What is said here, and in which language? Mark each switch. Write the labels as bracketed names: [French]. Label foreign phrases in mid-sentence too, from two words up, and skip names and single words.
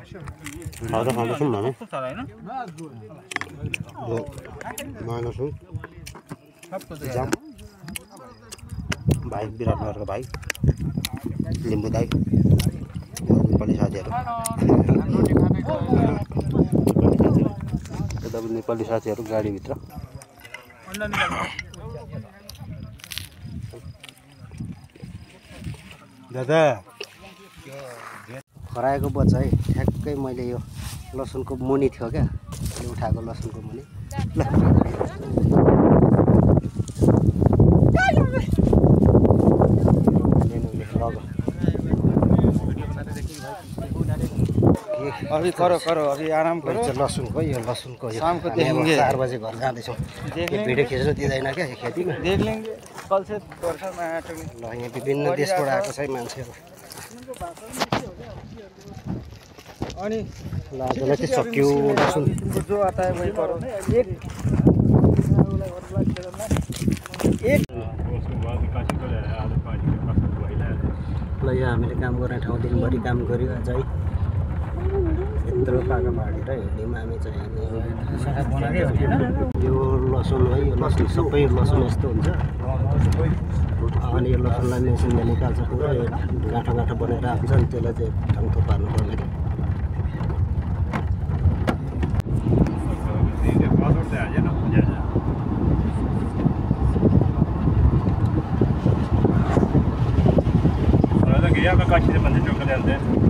[Nepali] खाँदैछौँ हामी नयाँ लसुन जाम भाइ विराटनगरको भाइ लिम्बू दाई नेपाली साथीहरू यता नेपाली साथीहरू गाडीभित्र दादा खराएको बच्चा है ठ्याक्कै मैले यो लसुनको मुनि थियो क्या उठाएको लसुनको मुनि ल [Hindi] अभी करो अभी आराम करो [Nepali] लसुनको यो [Hindi] शाम को 4 बजे [Nepali] घर जाँदैछौँ भिडियो खिच्नु दिँदैन क्या खेतीमा [Hindi] देख लेंगे कल से वर्षा में आया [Nepali] ल यहाँ विभिन्न देशबाट आएको छ मान्छेहरू अनि ल आजलाई चाहिँ सक्यो लसुन [Hindi] जो आता है वही करो [Nepali] ल यहाँ हामीले काम गर्ने ठाउँ दिनभरि काम गऱ्यो आज है यत्रो पाका भाँडेर हिँड्यौँ हामी चाहिँ यो लसुन है यो लसुन सबै लसुन यस्तो हुन्छ अनि यो लसुनलाई मेसिनले निकाल्छ पुरा यो गाँठो बनाएर हुन्छ अनि त्यसलाई चाहिँ ठाउँ थुपार्नु पर्ने [Hindi] क्या काशी से मंदिर चौक चलते हैं